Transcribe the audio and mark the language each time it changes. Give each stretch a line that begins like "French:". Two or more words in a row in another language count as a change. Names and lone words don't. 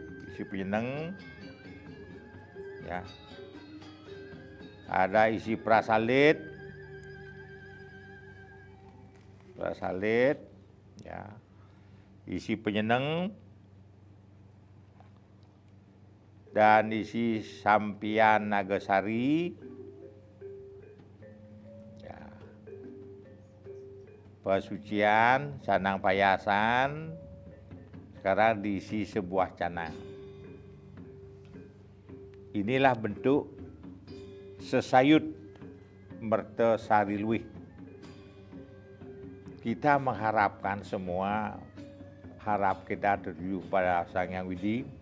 Indonesian: Isi penyenang. Ya. Ada isi prasalit, ya. Isi penyenang, dan isi Sampian Nagasari. Ya. Pesucian, canang payasan, sekarang diisi sebuah canang. Inilah bentuk sesayut Mertasari Luih. Kita mengharapkan semua, harap kita tertuju pada Sang Hyang Widi.